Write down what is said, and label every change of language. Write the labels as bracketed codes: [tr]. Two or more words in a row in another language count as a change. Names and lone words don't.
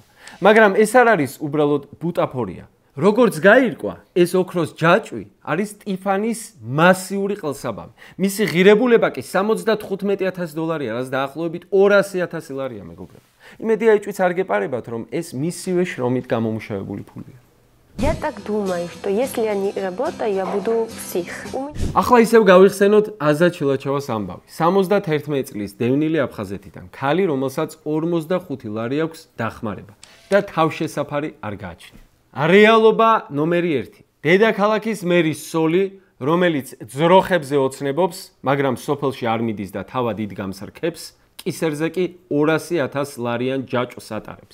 [ka] მაგრამ ეს არ არის უბრალოდ ბუტაფორია. როგორც გაირკვა, ეს ოქროს ჯაჭვი არის ტიფანის მასიური ყელსაბამი. მისი ღირებულება კი $75,000-ია, რაც დაახლოებით $200,000 ლარია, მეგობრებო. იმედია ეჭვიც არ გეპარებათ, რომ ეს მისივე შრომით გამომუშავებული ფულია. [ru] Я так думаю, что если я не работаю, я буду псих. [ka] ახლა ისევ გავიხსენოთ აზად ჩილაჩავას ამბავი. 71 წლის დევნილი აფხაზეთიდან, ქალი, რომელსაც 45 ლარი აქვს დახმარება და თავშესაფარი არ გააჩნია. რეალობა ნომერი 1. დედაქალაქის მერის სოლი, რომელიც ძროხებზე ოცნებობს, მაგრამ სოფელში არ მიდის და თავად იდგამს რქებს, კისერზე კი 200,000 ლარიან ჯაჭვს ატარებს.